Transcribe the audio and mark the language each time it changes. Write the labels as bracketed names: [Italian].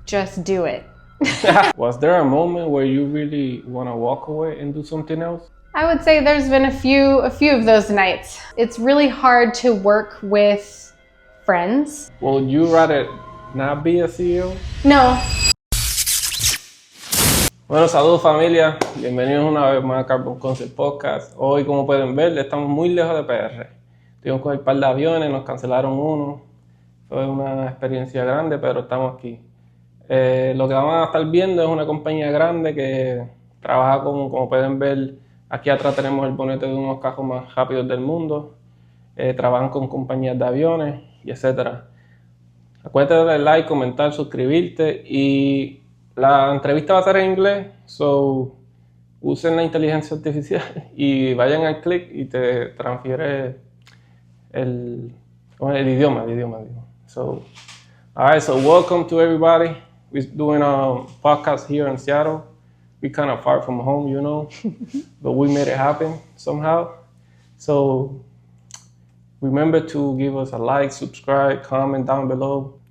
[English] Just do it. Was there a moment where you really want to walk away and do something else? I would say there's been a few of those nights. It's really hard to work with friends. Would you rather not be a CEO? No. [Spanish] Bueno, saludos familia, bienvenidos una vez más a Carbon Concept Podcast. Hoy, como pueden ver, estamos muy lejos de PR. Tuvimos que coger un par de aviones, nos cancelaron uno. Fue una experiencia grande, pero estamos aquí. Lo que vamos a estar viendo es una compañía grande que trabaja como pueden ver, aquí atrás tenemos el bonete de unos cajos más rápidos del mundo. Trabajan con compañías de aviones y etcétera. Acuérdate de darle like, comentar, suscribirte y la entrevista va a ser en inglés, so usen la inteligencia artificial y vayan al clic y te transfiere el idioma. [English] So, alright, so welcome to everybody. We're doing a podcast here in Seattle. We're kind of far from home, you know, but we made it happen somehow. So remember to give us a like, subscribe, comment down below.